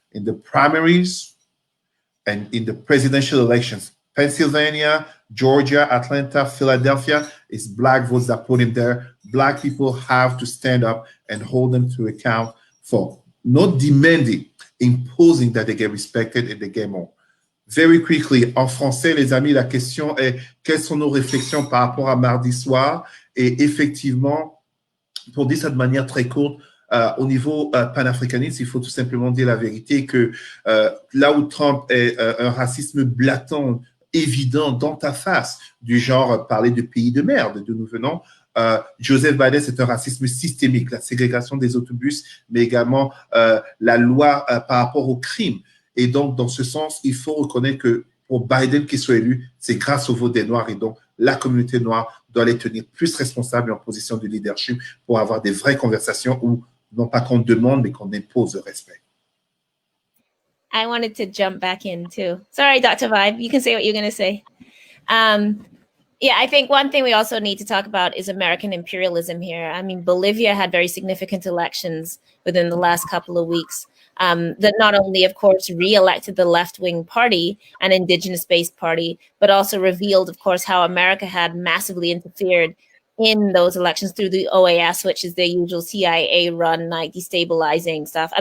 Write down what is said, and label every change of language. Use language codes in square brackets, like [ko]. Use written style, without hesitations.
[en] In the primaries and in the presidential elections, Pennsylvania, Georgia, Atlanta, Philadelphia, it's black votes that put him there. Black people have to stand up and hold them to account for not demanding, imposing that they get respected and they get more. Very quickly, [fr] en français, les amis, la question est quelles sont nos réflexions par rapport à mardi soir? Et effectivement, pour dire ça de manière très courte, au niveau panafricaniste, il faut tout simplement dire la vérité que là où Trump est un racisme blatant, évident, dans ta face, du genre parler de pays de merde d'où nous venons, Joseph Biden, c'est un racisme systémique, la ségrégation des autobus, mais également la loi par rapport au crime. Et donc, dans ce sens, il faut reconnaître que pour Biden qui soit élu, c'est grâce au vote des Noirs. Et donc, la communauté noire doit les tenir plus responsables et en position de leadership pour avoir des vraies conversations où, non pas qu'on demande, mais qu'on impose le respect. [en] I wanted to jump back in too. Sorry, Dr. Vibe, you can say what you're going to say. Yeah, I think one thing we also need to talk about is American imperialism here. I mean, Bolivia had very significant elections within the last couple of weeks that not only, of course, re-elected the left-wing party, an indigenous-based party, but also revealed, of course, how America had massively interfered in those elections through the OAS, which is the usual CIA-run, like, destabilizing stuff.